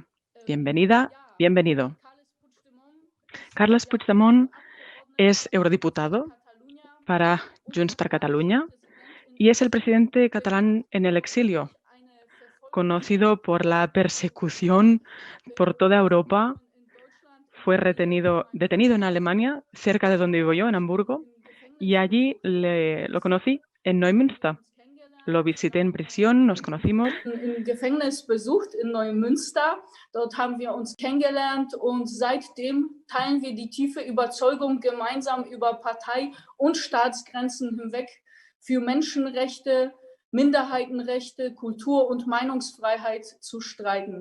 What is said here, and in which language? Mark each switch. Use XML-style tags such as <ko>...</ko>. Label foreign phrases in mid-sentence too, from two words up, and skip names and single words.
<es>Bienvenida, bienvenido. Carles Puigdemont es eurodiputado para Junts per Catalunya y es el presidente catalán en el exilio, conocido por la persecución por toda Europa. Fue detenido en Alemania, cerca de donde vivo yo, en Hamburgo, y allí lo conocí en Neumünster. Lo visité en prisión, nos conocimos.</es> <de>Im Gefängnis besucht in Neumünster. Dort haben wir uns kennengelernt und seitdem teilen wir die tiefe Überzeugung, gemeinsam über Partei- und Staatsgrenzen hinweg für Menschenrechte, Minderheitenrechte, Kultur- und Meinungsfreiheit zu streiten.</de>